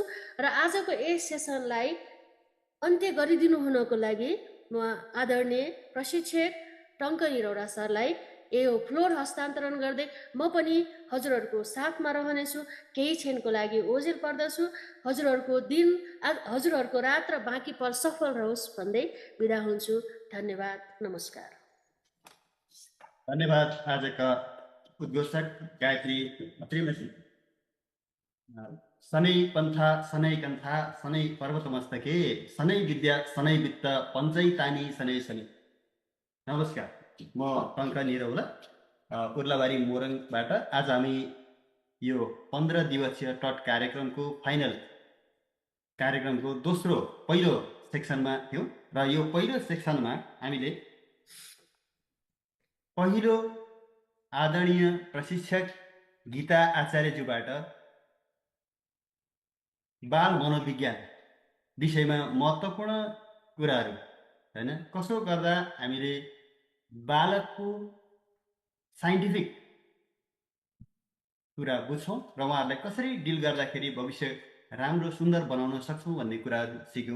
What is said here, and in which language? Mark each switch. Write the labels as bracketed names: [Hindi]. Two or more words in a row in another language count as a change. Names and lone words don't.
[Nepali] र आजको यस सेसनलाई अन्त्य गरिदिनु हुनको लागि म आदरणीय प्रशिक्षक टङ्क निरौडा सरलाई यो फ्लोर हस्तान्तरण गर्दै म पनि हजुरहरूको साथमा रहनेछु। केही क्षणको लागि ओझेल पर्दछु। हजुरहरूको रात र बाँकी पल सफल रहोस् भन्दै बिदा हुन्छु। धन्यवाद, नमस्कार। धन्यवाद आजका उद्घोषक गायत्री त्रिमसी। [Sanskrit] शनै पन्था शनै कन्था शनै पर्वतमस्तके शनै विद्या शनै वित्त पञ्चै तानी शनै शनि। [Nepali] नमस्कार, म टङ्क निरौला उर्लाबारी मोरङबाट। आज हामी यो 15 दिवसीय टट कार्यक्रमको फाइनल कार्यक्रमको पहिलो सेक्सनमा थियौँ। र यो पहिलो सेक्सनमा हामीले पहिलो आदरणीय प्रशिक्षक गीता आचार्यज्यूबाट बाल मनोविज्ञान विषयमा महत्त्वपूर्ण कुराहरू होइन कसो गर्दा हामीले बालकको साइन्टिफिक कुरा बुझ्छौँ र उहाँहरूलाई कसरी डिल गर्दाखेरि भविष्य राम्रो सुन्दर बनाउन सक्छौँ भन्ने कुराहरू सिक्यौँ।